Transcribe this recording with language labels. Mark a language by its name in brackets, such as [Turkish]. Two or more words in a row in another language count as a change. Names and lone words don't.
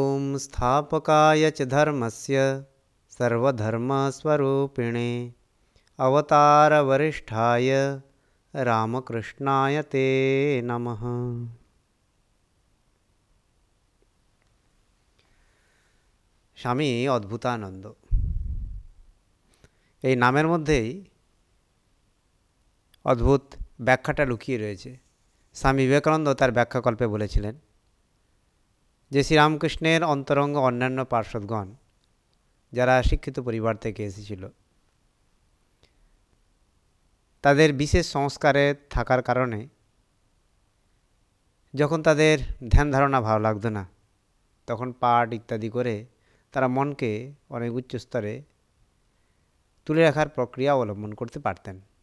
[Sanskrit] संस्थापकाय च धर्मस्य सर्वधर्मस्वरूपिणे अवतारवरिष्ठाय रामकृष्णाय ते नमः। [Bangla] স্বামী অদ্ভুতানন্দ, এই নামের মধ্যেই অদ্ভুত ব্যাখ্যাটা লুকিয়ে রয়েছে। স্বামী বিবেকানন্দ তার ব্যাখ্যাকল্পে বলেছিলেন যে শ্রীরামকৃষ্ণের অন্তরঙ্গ অন্যান্য পার্ষদগণ যারা শিক্ষিত পরিবার থেকে এসেছিল, তাদের বিশেষ সংস্কারে থাকার কারণে যখন তাদের ধ্যান ধারণা ভালো লাগতো না, তখন পাঠ ইত্যাদি করে তারা মনকে অনেক উচ্চ স্তরে তুলে রাখার প্রক্রিয়া অবলম্বন করতে পারতেন।